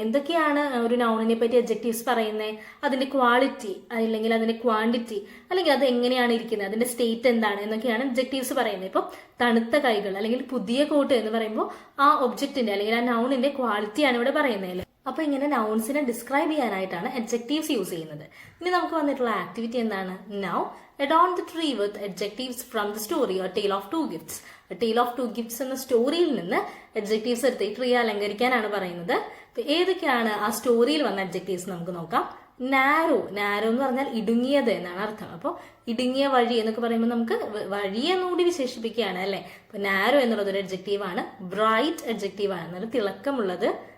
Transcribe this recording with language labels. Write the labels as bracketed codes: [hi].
[ml] എന്തൊക്കെയാണ് ഒരു നൗണിനെ പറ്റി അഡ്ജക്റ്റീവ്സ് പറയുന്നത്? അതിന്റെ ക്വാളിറ്റി അല്ലെങ്കിൽ അതിന്റെ ക്വാണ്ടിറ്റി അല്ലെങ്കിൽ അത് എങ്ങനെയാണ് ഇരിക്കുന്നത്, അതിന്റെ സ്റ്റേറ്റ് എന്താണ് എന്നൊക്കെയാണ് അഡ്ജക്റ്റീവ്സ് പറയുന്നത്. ഇപ്പം തണുത്ത കൈകൾ അല്ലെങ്കിൽ പുതിയ കോട്ട് എന്ന് പറയുമ്പോൾ ആ ഒബ്ജക്റ്റിന്റെ അല്ലെങ്കിൽ ആ നൗണിന്റെ ക്വാളിറ്റിയാണ് ഇവിടെ പറയുന്നത്. അപ്പൊ ഇങ്ങനെ നൗൺസിനെ ഡിസ്ക്രൈബ് ചെയ്യാനായിട്ടാണ് അഡ്ജക്റ്റീവ്സ് യൂസ് ചെയ്യുന്നത്. ഇനി നമുക്ക് വന്നിട്ടുള്ള ആക്ടിവിറ്റി എന്താണ്? [en] Now adorn the tree with adjectives from the story A Tale of Two Gifts. [ml] A Tale of Two Gifts എന്ന സ്റ്റോറിയിൽ നിന്ന് അഡ്ജക്റ്റീവ്സ് എടുത്ത് ഈ ട്രീ അലങ്കരിക്കാനാണ് പറയുന്നത്. ഏതൊക്കെയാണ് ആ സ്റ്റോറിയിൽ വന്ന അഡ്ജക്റ്റീവ്സ് നമുക്ക് നോക്കാം. നാരോ, നാരോ എന്ന് പറഞ്ഞാൽ ഇടുങ്ങിയത് എന്നാണ് അർത്ഥം. അപ്പോൾ ഇടുങ്ങിയ വഴി എന്നൊക്കെ പറയുമ്പോൾ നമുക്ക് വഴി എന്നുകൂടി വിശേഷിപ്പിക്കുകയാണ് അല്ലെ. അപ്പൊ നാരോ എന്നുള്ളത് ഒരു അഡ്ജക്റ്റീവ് ആണ്. ബ്രൈറ്റ് അഡ്ജക്റ്റീവ് ആണ്, നല്ല തിളക്കമുള്ളത്.